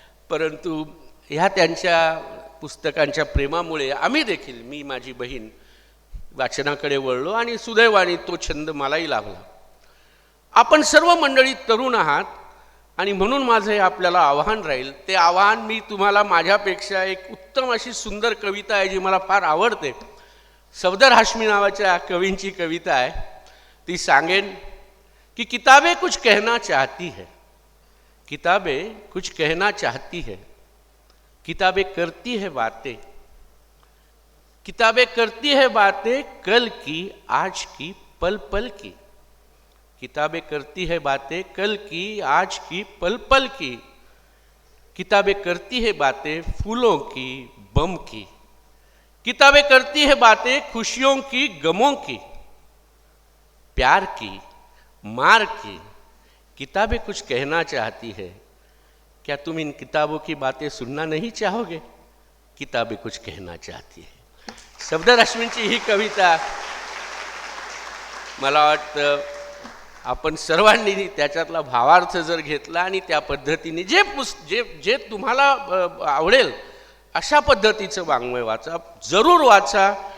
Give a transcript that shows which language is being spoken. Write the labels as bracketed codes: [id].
[mr] परंतु ह्या त्यांच्या पुस्तकांच्या प्रेमामुळे आम्ही देखील, मी माझी बहीण वाचनाकडे वळलो आणि सुदैवाने तो छंद मलाही लाभला. आपण सर्व मंडळी तरुण आहात आणि म्हणून माझं हे आपल्याला आव्हान राहील. ते आव्हान मी तुम्हाला माझ्यापेक्षा एक उत्तम अशी सुंदर कविता आहे जी मला फार आवडते, सफदर हाशमी नावाच्या कवींची कविता आहे, ती सांगेन की [hi] किताबें कुछ कहना चाहती है, किताबें कुछ कहना चाहती है, किताबें करती है बातें, किताबें करती है बातें कल की आज की पल पल की, किताबें करती है बातें कल की आज की पल पल की, किताबें करती है बातें फूलों की बम की, किताबें करती है बातें खुशियों की गमों की, प्यार की मार की, किताबें कुछ कहना चाहती है, क्या तुम इन किताबों की बातें सुनना नहीं चाहोगे, किताबें कुछ कहना चाहती है. [mr] सफदर हाशमींची ही कविता मला वाटतं आपण सर्वांनी त्याच्यातला भावार्थ जर घेतला आणि त्या पद्धतीने जे तुम्हाला आवडेल अशा पद्धतीचं वाङ्मय वाचा, जरूर वाचा.